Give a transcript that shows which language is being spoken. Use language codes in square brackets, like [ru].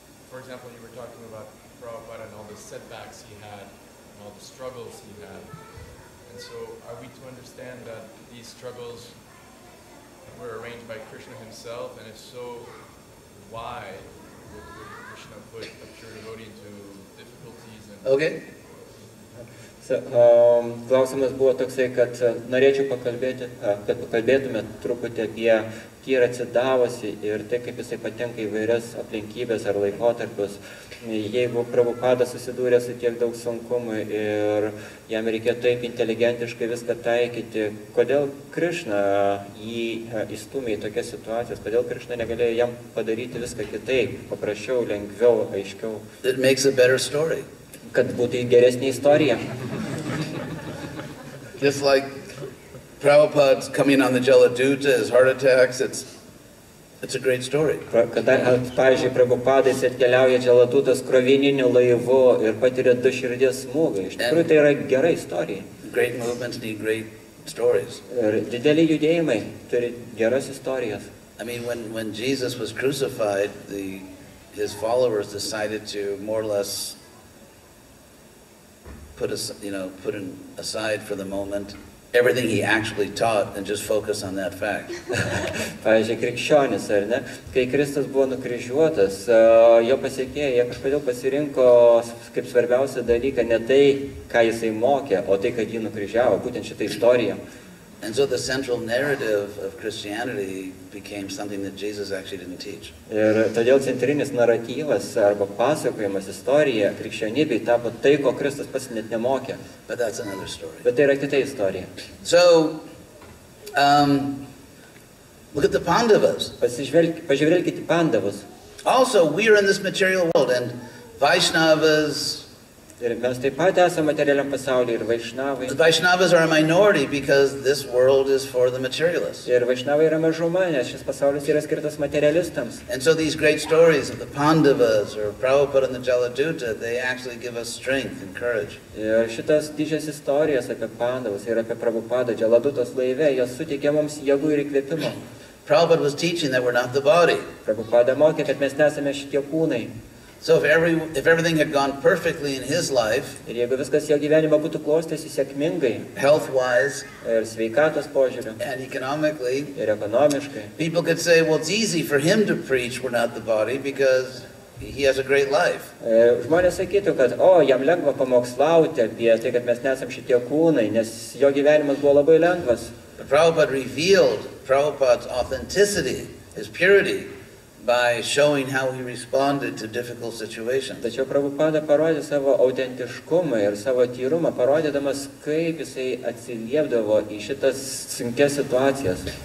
[en] For example, you were talking about Prabhupada and all the setbacks he had and all the struggles he had. And so are we to understand that these struggles were arranged by Krishna himself? And if so, why would Krishna put a pure devotee into difficulties and... Okay. [lt] Klausimas buvo toksai, kad norėčiau pakalbėti, kad pakalbėtumėt truputį apie tyrą atsidavosi ir tai, kaip jisai patenka į vairias aplinkybės ar laikotarpius. Jeigu Prabhupada susidūrė su tiek daug sunkumų ir jam reikėjo taip inteligentiškai viską taikyti, kodėl Krišna jį įstumė į tokias situacijas, kodėl Krišna negalėjo jam padaryti viską kitaip, paprasčiau, lengviau, aiškiau. [en] It makes a better story. [lt] Kad būtų geresnė istorija. [en] Just like Prabhupada's coming on the Jaladuta, his heart attacks, it's a great story. [lt] Pavyzdžiui, Prabhupada atkeliauja Jaladutas krovininiu laivu ir patiria 2 širdies smūgiai. Iš tikrųjų, tai yra gera istorija. [en] Great movements need great stories. [lt] Ir dideli judėjimai turi geras istorijas. [en] I mean, when Jesus was crucified, his followers decided to more or less put aside for the moment everything he actually taught and just focus on that fact. [lt] Pavyzdžiui, krikščionis, ar ne? Kai Kristus buvo nukryžiuotas, jo pasekėjai, jie kažkodėl pasirinko kaip svarbiausią dalyką ne tai, ką jisai mokė, o tai, kad jį nukryžiavo, būtent šitą istoriją. [en] And so the central narrative of Christianity became something that Jesus actually didn't teach. [lt] Ir todėl centrinis naratyvas arba pasakojimas istorija krikščionybei tapo tai, ko Kristus pats net nemokė. [en] But that's another story. [lt] Bet tai yra kita istorija. [en] So, look at the Pandavas. [lt] Pažiūrėkite į Pandavus. [en] Also, we are in this material world, and Vaishnavas. [lt] Ir mes taip pat esame materialiam pasaulyje ir Vaišnavai. [en] The Vaishnavas are a minority because this world is for the materialists. [lt] Ir Vaišnavai yra mažuma, nes šis pasaulis yra skirtas materialistams. [en] And so these great stories of the Pandavas or Prabhupada and the Jaladuta, they actually give us strength and courage. [lt] Ir šitas didžias istorijas apie Pandavus ir apie Prabhupadą Jaladutos laive, jos suteikia mums jėgų ir įkvėpimo. [en] Prabhupada was teaching that we're not the body. [lt] Prabhupada mokė, kad mes nesame šitie kūnai. [en] So if everything had gone perfectly in his life, [lt] Ir jeigu viskas jo gyvenime būtų klostėsi sėkmingai, [en] health-wise [lt] ir sveikatos požiūriu, [en] and economically, [lt] ir ekonomiškai, [en] people could say, well, it's easy for him to preach we're not the body because he has a great life. [lt] Žmonės sakytų, kad, jam lengva pamokslauti apie tai, kad mes nesam šitie kūnai, nes jo gyvenimas buvo labai lengvas. [en] But Prabhupada revealed Prabhupada's authenticity, his purity, by showing how he responded to difficult situations. [lt] Tačiau Prabhupada parodė savo autentiškumą ir savo tyrumą, parodydamas, kaip jisai atsiliepdavo į šitas sunkias situacijas.